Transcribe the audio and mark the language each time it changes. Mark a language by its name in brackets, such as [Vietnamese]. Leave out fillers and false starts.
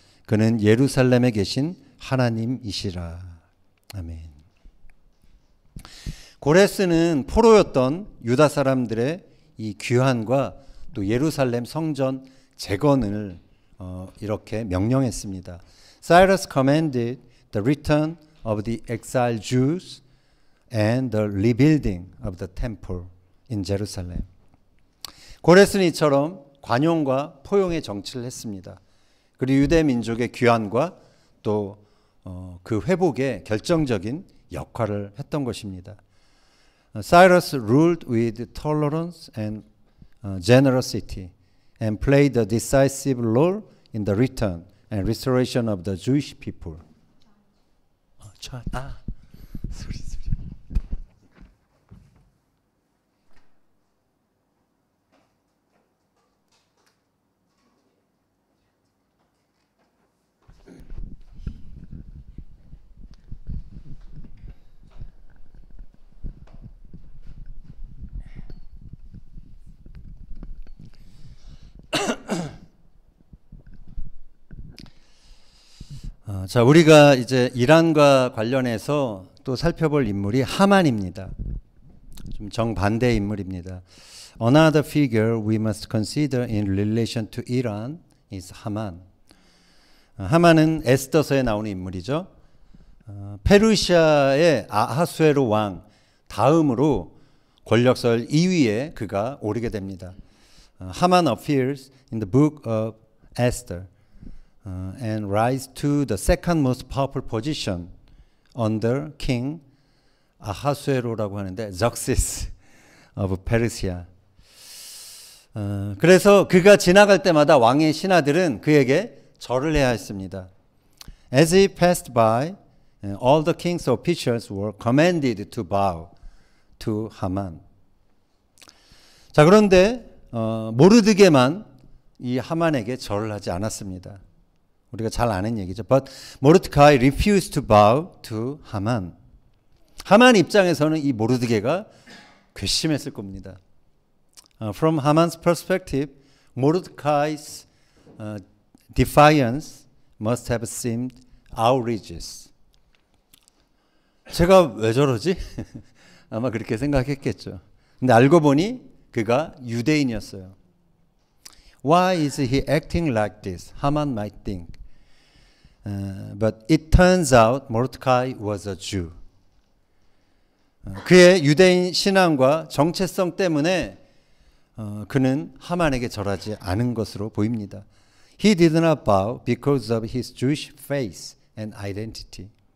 [Korean] 그는 예루살렘에 계신 하나님이시라. 아멘. 고레스는 포로였던 유다 사람들의 이 귀환과 또 예루살렘 성전 재건을 이렇게 명령했습니다. [English] Cyrus commanded the return of the exiled Jews and the rebuilding of the temple in Jerusalem. [Korean] 고레스는 이처럼 관용과 포용의 정치를 했습니다. 그리고 유대 민족의 귀환과 또 그 회복에 결정적인 역할을 했던 것입니다. [English] Cyrus ruled with tolerance and generosity and played a decisive role in the return and restoration of the Jewish people. [Korean] 소리. 자, 우리가 이제 이란과 관련해서 또 살펴볼 인물이 하만입니다. 좀 정반대의 인물입니다. [English] Another figure we must consider in relation to Iran is 하만. [Korean] 하만은 에스더서에 나오는 인물이죠. 페르시아의 아하수에로 왕 다음으로 권력설 2위에 그가 오르게 됩니다. [English] 하만 appears in the book of Esther. And rise to the second most powerful position under King [Korean] 아하수에로라고 하는데 [English] Xerxes of Persia. [Korean] 그래서 그가 지나갈 때마다 왕의 신하들은 그에게 절을 해야 했습니다. [English] As he passed by, all the king's officials were commanded to bow to Haman. [Korean] 자, 그런데 모르드게만 이 하만에게 절을 하지 않았습니다. 우리가 잘 아는 얘기죠. [English] But Mordecai refused to bow to Haman. [Korean] 하만 입장에서는 이 모르드게가 괘씸했을 겁니다. [English] From Haman's perspective, Mordecai's defiance must have seemed outrageous. [Korean] 제가 왜 저러지? 아마 그렇게 생각했겠죠. 근데 알고 보니 그가 유대인이었어요. [English] Why is he acting like this? Haman might think. But it turns out Mordecai was a Jew. [Korean] 그의 유대인 신앙과 정체성 때문에 그는 하만에게 절하지 않은 것으로 보입니다. [English] He did not bow because of his Jewish faith and identity.